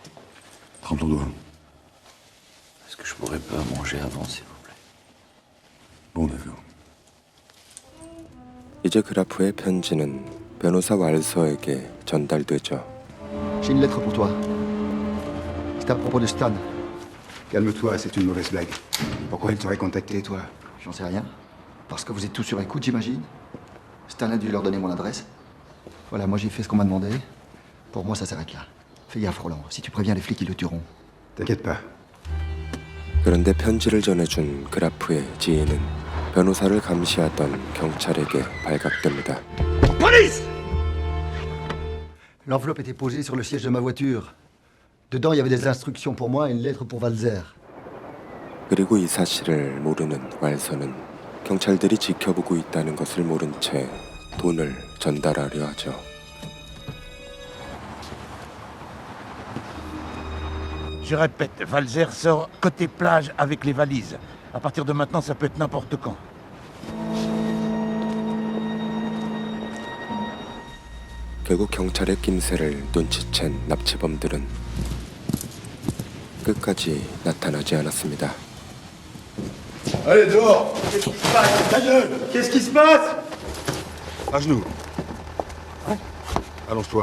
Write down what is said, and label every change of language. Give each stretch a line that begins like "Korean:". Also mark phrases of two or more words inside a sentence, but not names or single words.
French: Trempe ton doigt. Est-ce que je pourrais pas manger avant, s'il vous plaît?
Korean: 이제 그라프의 편지는 변호사 왈서에게 전달되죠.
French: J'ai une lettre pour toi. C'est à propos de Stan. Calme-toi, c'est une mauvaise blague. Pourquoi il t'aurait contacté, toi? J'en sais rien. Parce que vous êtes tous sur écoute, j'imagine. Stan a dû leur donner mon adresse. Voilà, moi j'ai fait ce qu'on m'a demandé. Pour moi, ça s'arrête là. Fais gaffe, Roland. Si tu préviens les flics, ils le tueront. T'inquiète pas.
Korean: 그런데 편지를 전해준 그라프의 지인은 변호사를 감시하던 경찰에게 발각됩니다.
French: Police! L'enveloppe était posée sur le siège de ma voiture. Dedans, il y avait des instructions pour moi et une lettre pour Walzer.
Korean: 그리고 이 사실을 모르는 왈서는 경찰들이 지켜보고 있다는 것을 모른 채 돈을 전달하려 하죠.
French: Je répète, Walzer sort côté plage avec les valises. À partir de maintenant, ça peut être n'importe quand.
Korean: 결국 경찰의 낌새를 눈치챈 납치범들은 끝까지 나타나지 않았습니다.
French: Allez, dehors! Ta gueule! Qu'est-ce qui se passe? À genoux. Allonge-toi.